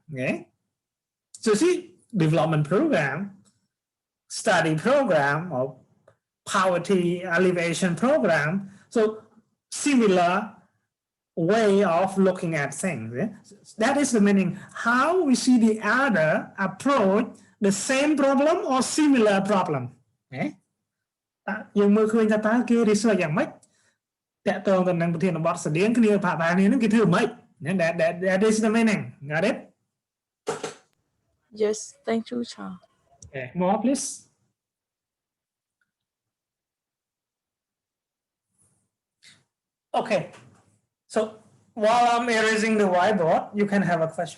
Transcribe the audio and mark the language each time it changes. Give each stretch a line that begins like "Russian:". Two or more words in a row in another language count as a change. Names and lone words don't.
English: Okay, so see, development program, study program, or poverty alleviation program. So similar way of looking at things. Yeah? That is the meaning. How we see the other approach the same problem or similar problem.
Khmer: Okay? យើងមើលឃើញថាតើគេ research យ៉ាងម៉េចតកតងទៅនឹងប្រធានបទស្តៀងគ្នាប្រហែលគ្នានឹងគេធ្វើម៉េច
English: that is the meaning. Got it? Yes, thank you, Cha. Okay, more please. Okay, so while I'm erasing the whiteboard, you can have a question.